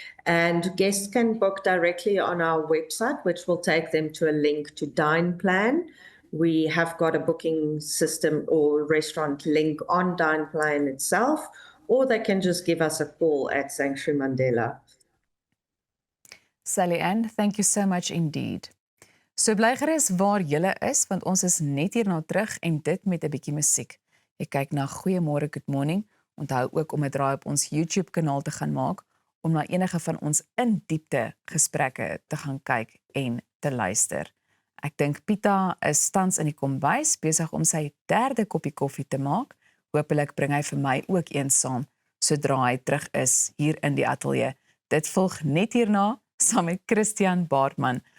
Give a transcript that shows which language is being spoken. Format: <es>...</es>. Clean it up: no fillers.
<en>And guests can book directly on our website, which will take them to a link to Dine Plan. We have got a booking system or restaurant link on Dine Plan itself, or they can just give us a call at Sanctuary Mandela. Sally Ann, thank you so much indeed.</en> <af>So bly gerus waar julle is, want ons is net hierna terug en dit met 'n bietjie musiek. Jy kyk na Goeiemôre, Good Morning. Onthou ook om 'n draai op ons YouTube kanaal te gaan maak om na enige van ons in diepte gesprekke te gaan kyk en te luister. Ek dink Pieter is tans in die kombuis besig om sy 3de koppie koffie te maak. Hoopelik bring hy vir my ook een saam sodra hy terug is hier in die ateljee. Dit volg net hierna saam met Christian Baartman.</af>